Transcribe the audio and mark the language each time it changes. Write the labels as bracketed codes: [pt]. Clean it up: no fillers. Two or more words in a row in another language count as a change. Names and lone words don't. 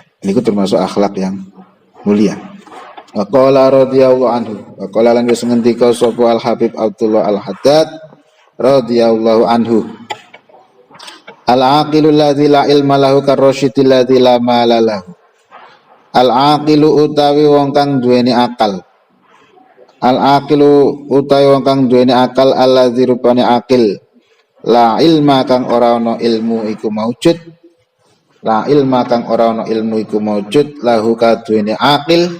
[id] Ini termasuk akhlak yang mulia. [ar] وقال رضي الله عنه، وقال [jv] lan wis ngendika sapa [ar] Al Habib Abdullah Al Haddad رضي الله عنه. العاقل الذي لا علم له كالرشيد الذي لا مال له. [jv] Al-aqilu utawi wong kang duweni akal. Al-aqilu utawi wong kang duweni akal alladzi rupane akil. [ar] لا علم [jv] kang ora ana ilmu iku maujud. [ar] لا علم [jv] kang ora ana ilmu iku maujud lahu kaduweni akil.